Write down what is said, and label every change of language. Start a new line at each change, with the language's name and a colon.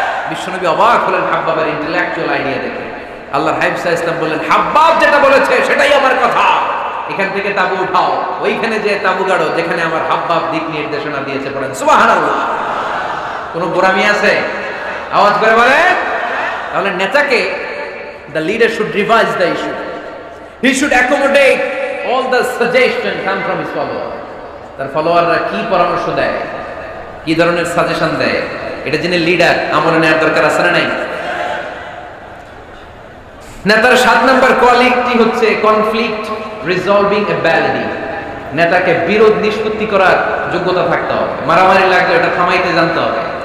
Bangla: বিশ্বনবী অবাক হলেন হাব্বাবের ইন্টেলেকচুয়াল আইডিয়া দেখে। আল্লাহর হাবিব সাল্লাল্লাহু আলাইহি ওয়াসাল্লাম বললেন, হাব্বাব যেটা বলেছে সেটাই আমার কথা। এখান থেকে তাবু উঠাও, ওইখানে যে তাবু গাড়ো যেখানে আমার হাব্বাব দিক নির্দেশনা দিয়েছে, পড়েন সুবহানাল্লাহ। কোনো গোরামি আছে? আওয়াজ করে বলেন। তাহলে নেতাকে,
English: the leader should revise the issue, he should accommodate all the suggestions come from his follower.
Bangla: তার ফলোয়াররা কি পরামর্শ দেয়, কি ধরনের সাজেশন দেয়, এটা জেনে লিডার আমলে নেওয়ার দরকার আছে না নাই? নেতার 7 নম্বর কোয়ালিটি হচ্ছে কনফ্লিক্ট রিজলভিং অ্যাবিলিটি। নেতাকে বিরোধ নিষ্পত্তি করার যোগ্যতা থাকতে হবে। মারামারি লাগলে এটা থামাইতে জানতে হবে।